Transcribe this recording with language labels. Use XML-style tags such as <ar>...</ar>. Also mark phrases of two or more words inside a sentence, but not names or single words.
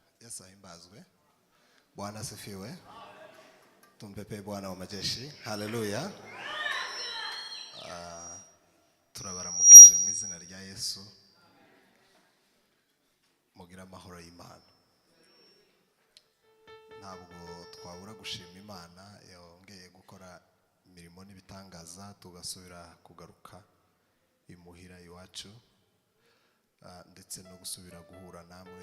<rw>Yesu ahimbazwe.</rw> <sw>Bwana asifiwe. Tumpepe Bwana wa majeshi. Haleluya.</sw> <rw>Turabaramukije mu izina rya Yesu. Mugira amahoro y'Imana. Ntabwo twabura gushima Imana yongeye gukora imirimo n'ibitangaza tugasubira kugaruka imuhira iwacu, ndetse no gusubira guhura namwe.</rw>